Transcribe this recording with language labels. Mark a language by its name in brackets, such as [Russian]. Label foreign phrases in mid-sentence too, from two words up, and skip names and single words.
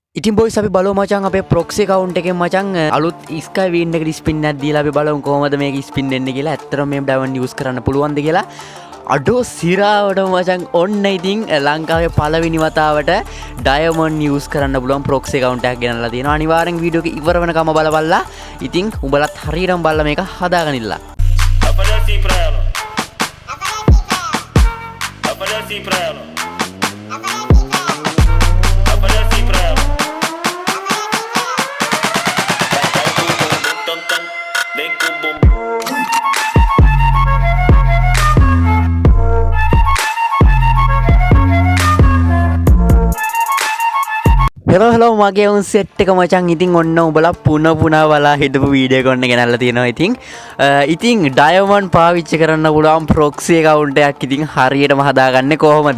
[Sinhala] ඉතින් බොයිස් අපි බලමු මචං අපේ [English] proxy account [Sinhala] එකෙන් මචං අලුත් ස්කයි වීන් එකට ස්පින් එකක් දීලා අපි බලමු කොහොමද මේක ස්පින් වෙන්නේ කියලා. ඇත්තටම මේ [English] diamond use [Sinhala] කරන්න පුළුවන්ද කියලා. අඩෝ සිරාවට මචං ඔන්න ඉතින් ලංකාවේ පළවෙනි වතාවට [English] diamond use [Sinhala] කරන්න පුළුවන් [English] proxy account [Sinhala] එකක් ගෙනල්ලා තියෙනවා. අනිවාර්යෙන් වීඩියෝ එක ඉවර වෙනකම බලපල්ලා. ඉතින් උඹලත් හරියටම බලලා මේක හදාගනින්න. [Portuguese] Aparece pra ela. Aparece pra ela. Aparece pra ela. Vem com o bumbum. [Sinhala] හෙලෝ මගේ උන් සෙට් එක මචං ඉතින් ඔන්න උඹලා පුනා බලා හිටපු වීඩියෝ එක ඔන්න ගෙනල්ලා තියෙනවා ඉතින් ඩයමන්ඩ් පාවිච්චි කරන්න පුළුවන් [English] proxy account [Sinhala] එකක් ඉතින් හරියටම හදාගන්නේ කොහොමද?